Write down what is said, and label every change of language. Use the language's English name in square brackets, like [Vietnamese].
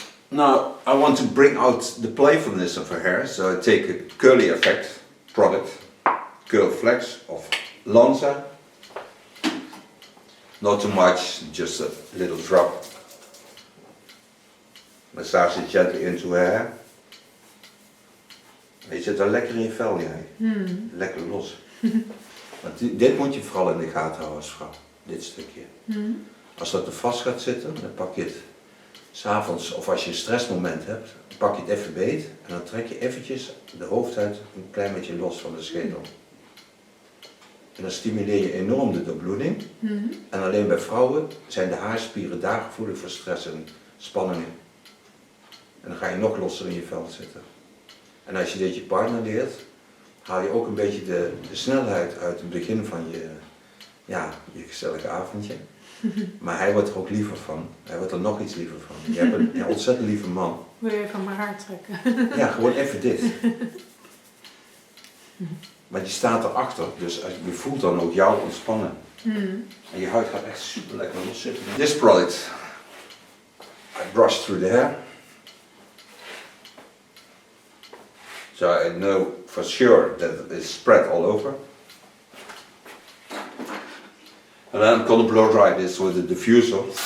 [English] Now I want to bring out the playfulness of her hair, so I take a curly effect product, Curl Flex of Lanza. Not too much, just a little drop. Massage it gently into her hair. [Dutch] Je zit wel lekker in je vel, jij. Lekker los. Want dit moet je vooral in de gaten houden als vrouw. Dit stukje. Als dat er vast gaat zitten, dan pak je het 's avonds of als je een stressmoment hebt, dan pak je het even beet en dan trek je eventjes de hoofdhuid een klein beetje los van de schedel. En dan stimuleer je enorm de doorbloeding. En alleen bij vrouwen zijn de haarspieren daar gevoelig voor stress en spanningen. En dan ga je nog losser in je vel zitten. En als je dit je partner leert, haal je ook een beetje de snelheid uit het begin van je gezellige avondje. Maar hij wordt er ook liever van. Hij wordt er nog iets liever van. Je hebt een ontzettend lieve man. Wil je van mijn haar trekken? Ja, gewoon even dit. Maar je staat erachter, dus je voelt dan ook jou ontspannen. En je huid gaat echt super lekker los zitten. [English] This product, I brush through the hair. So I know for sure that it is spread all over. And then I'm gonna blow dry this with a diffuser.